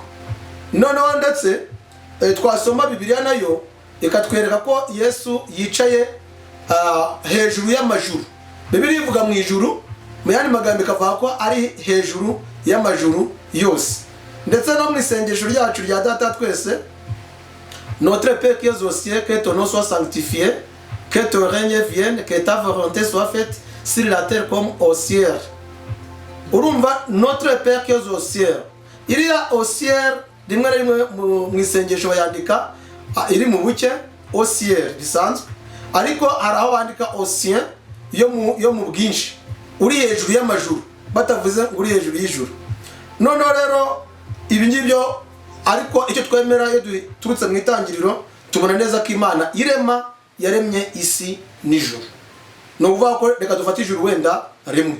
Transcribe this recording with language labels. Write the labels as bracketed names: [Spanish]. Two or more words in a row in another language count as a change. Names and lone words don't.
[Kinyarwanda] Noneho ndetse twasoma Bibiliya nayo ikatwereka ko Yesu yicaye hejuru y'amajuru. Bibiliya ivuga mu ijuru, mu yandi magambo ikavuga ko ari hejuru y'amajuru yose. Ndetse no mu isengesho ryacu rya Data twese, [French] Notre Père qui es aux cieux, que ton nom soit sanctifié, que ton règne vienne, que ta volonté soit faite sur la terre comme au ciel. [Kinyarwanda] Urumva [French] Notre Père qui es aux cieux, [Kinyarwanda] iriya [French] au ciel [Kinyarwanda] rimwe na rimwe mu isengesho bayandika iri mu buke [French] au ciel [Kinyarwanda] bisanzwe, ariko hari aho bandika [French] au ciel [Kinyarwanda] yo mu bwinshi, uri hejuru y'amajuru, batavuze ngo uri hejuru y'ijuru. Noneho rero ibi ngibyo, ariko icyo twemera iyo duturutse mu itangiriro, tubona neza ko Imana irema yaremye isi n'ijuru. Ni ukuvuga ko reka dufate ijuru wenda rimwe.